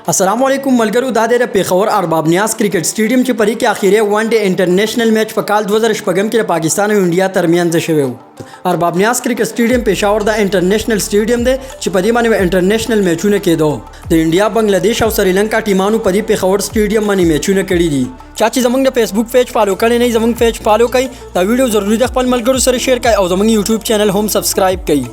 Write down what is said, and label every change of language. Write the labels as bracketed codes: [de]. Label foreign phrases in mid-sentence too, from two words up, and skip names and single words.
[ps] السلام علیکم ملګرو دا دی د پېښور ارباب نیاز کرکټ سټیډیم چې پرې کې اخیری [en] One Day International match [ps] په کال 2014 کې د پاکستان او انډیا ترمنځ شوی و. ارباب نیاز کرکټ سټیډیم پېښور د [en] international stadium [ps] دی چې په دې باندې انټرنیشنل میچونه کېدو. د انډیا بنگلاديش او سریلانکا ټیمانو په دې پېښور سټیډیم باندې میچونه کړي دي. چا چې زمونږ د [en] Facebook page [ps] فالو کړی نه زمونږ پیج فالو کړئ، دا ویډیو ضروري د خپل ملګرو سره شیر کړئ او زمونږ [en] YouTube channel [ps] هم سبسکرایب کړئ.